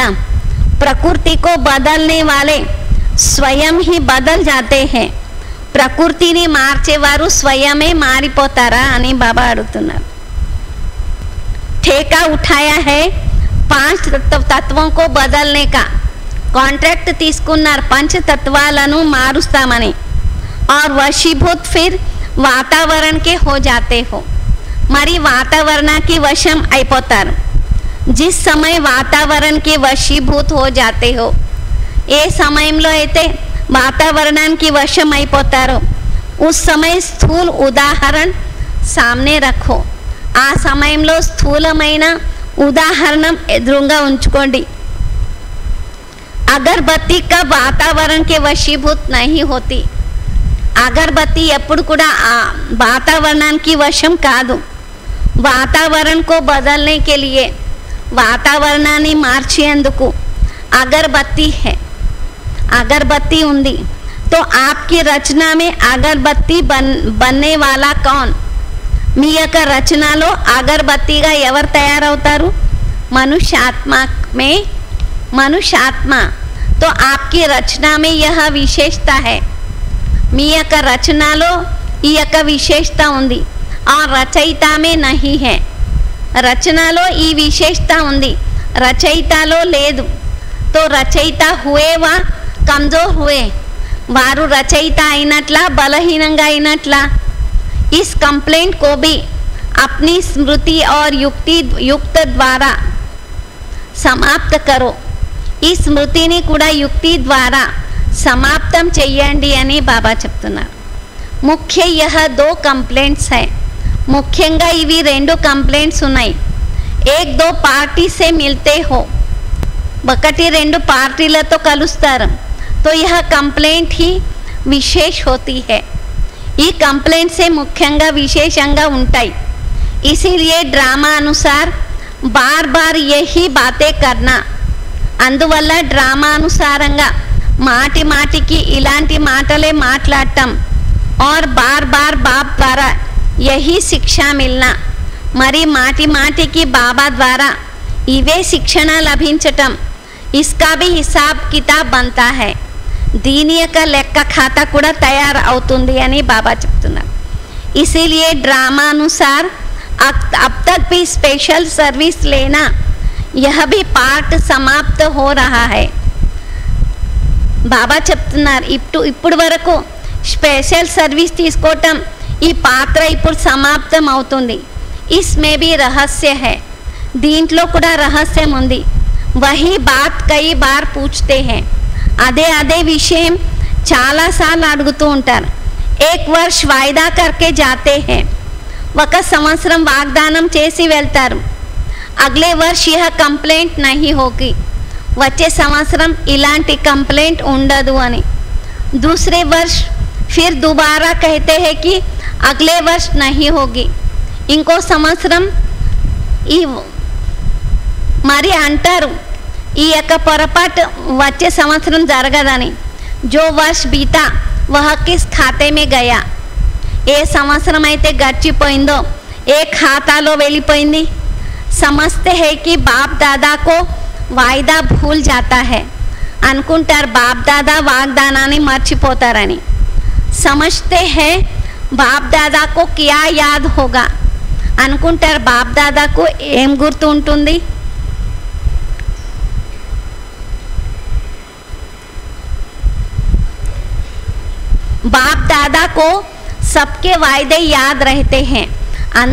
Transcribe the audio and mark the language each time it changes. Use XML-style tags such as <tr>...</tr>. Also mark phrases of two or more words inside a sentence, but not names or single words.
<hi>प्रकृति को बदलने वाले स्वयं ही बदल जाते हैं.</hi> <te>ప్రకృతిని మార్చేవారు స్వయమే మారిపోతారా అని బాబా అడుగుతున్నారు.</te> <hi>ठेका उठाया है 5 तत्वों को बदलने का.</hi> <te>కాంట్రాక్ట్ తీసుకున్నారు పంచతత్వాలను మారుస్తామని.</te> <hi>और वशीभूत फिर वातावरण के हो जाते हो.</hi> <te>మరి వాతావరణానికి వశం అయిపోతారు.</te> <hi>जिस समय वातावरण के वशीभूत हो जाते हो,</hi> <te>ఏ సమయంలో అయితే వాతావరణానికి వశం అయిపోతారో</te> <hi>उस समय स्थूल उदाहरण सामने रखो.</hi> <te>ఆ సమయంలో స్థూలమైన ఉదాహరణం ఎదురుగా ఉంచుకోండి.</te> <hi>अगरबत्ती का वातावरण के वशीभूत नहीं होती.</hi> <te>అగరబత్తి ఎప్పుడు కూడా ఆ వాతావరణానికి వశం కాదు.</te> <hi>వాతావరణం को बदलने के लिए,</hi> <te>వాతావరణాన్ని మార్చేందుకు అగరబత్తి है. అగరబత్తి ఉంది.</te> <hi>तो आपकी रचना में अगरबत्ती बनने वाला कौन?</hi> <te>మీ యొక్క రచనలో అగరబత్తిగా ఎవరు తయారవుతారు?</te> <hi>मनुष्यात्मा. तो आपकी रचना में यह विशेषता है.</hi> <te>మీ యొక్క రచనలో ఈ యొక్క విశేషత ఉంది.</te> <hi>और రచయిता में नहीं है.</hi> <te>రచనలో ఈ విశేషత ఉంది, రచయితలో లేదు.</te> <hi>तो రచయిత हुए वा कमजोर हुए.</hi> <te>వారు రచయిత అయినట్లా బలహీనంగా అయినట్లా?</te> <hi>इस कंप्लेंट को भी अपनी स्मृति और युक्त द्वारा समाप्त करो.</hi> <te>ఈ స్మృతిని కూడా యుక్తి ద్వారా సమాప్తం చెయ్యండి అని బాబా చెప్తున్నారు.</te> <hi>मुख्य यह 2 कंप्लेंट्स है.</hi> <te>ముఖ్యంగా ఇవి 2 కంప్లైంట్స్ ఉన్నాయి.</te> <hi>एक 2 पार्टी से मिलते हो.</hi> <te>1-2 పార్టీలతో కలుస్తారు.</te> <hi>तो यह कंप्लेंट ही विशेष होती है.</hi> <te>ఈ కంప్లైంట్ సే ముఖ్యంగా విశేషంగా ఉంటాయి.</te> <hi>इसीलिए ड्रामा अनुसार बार बार यही बातें करना.</hi> <te>అందువల్ల డ్రామా అనుసారంగా మాటి మాటికి ఇలాంటి మాటలే మాట్లాడటం.</te> <hi>और बार बार बाप द्वारा यही शिक्षा मिलना.</hi> <te>మరి మాటి మాటికి బాబా ద్వారా ఇవే శిక్షణ లభించటం.</te> <hi>इसका भी हिसाब किताब बनता है.</hi> <te>దీని యొక్క లెక్క ఖాతా కూడా తయారు అవుతుంది అని బాబా చెప్తున్నారు.</te> <hi>इसीलिए ड्रामा अनुसार अब तक भी स्पेशल सर्विस लेना, यह भी पार्ट समाप्त हो रहा है.</hi> <te>బాబా చెప్తున్నారు ఇప్పుడు వరకు స్పెషల్ సర్వీస్ తీసుకోవటం ఈ పాత్ర ఇప్పుడు సమాప్తం అవుతుంది.</te> <hi>इसमें भी रहस्य है.</hi> <te>దీంట్లో కూడా రహస్యం ఉంది.</te> <hi>वही बात कई बार पूछते हैं.</hi> <te>అదే విషయం చాలాసార్లు అడుగుతూ ఉంటారు.</te> <hi>एक वर्ष वायदा करके जाते हैं.</hi> <te>1 సంవత్సరం వాగ్దానం చేసి వెళ్తారు.</te> <hi>अगले वर्ष यह कंप्लेंट नहीं होगी.</hi> <te>వచ్చే సంవత్సరం ఇలాంటి కంప్లైంట్ ఉండదు అని.</te> <hi>दूसरे वर्ष फिर दोबारा कहते हैं कि अगले वर्ष नहीं होगी.</hi> <te>ఇంకో సంవత్సరం ఈ మరి అంటారు ఈ యొక్క పొరపాటు వచ్చే సంవత్సరం జరగదని.</te> <hi>जो वर्ष बीता वह किस खाते में गया.</hi> <te>ఏ సంవత్సరం అయితే గడిచిపోయిందో ఏ ఖాతాలో వెళ్ళిపోయింది.</te> <hi>समझते हैं कि बाप दादा को वायदा भूल जाता है.</hi> <te>అనుకుంటారు బాప్ దాదా వాగ్దానాన్ని మర్చిపోతారని.</te> <hi>समझते हैं बाप दादा को क्या याद होगा.</hi> <te>అనుకుంటారు బాప్ దాదాకు ఏం గుర్తు ఉంటుంది.</te> <hi>बाप दादा को सबके वायदे याद रहते हैं.</hi>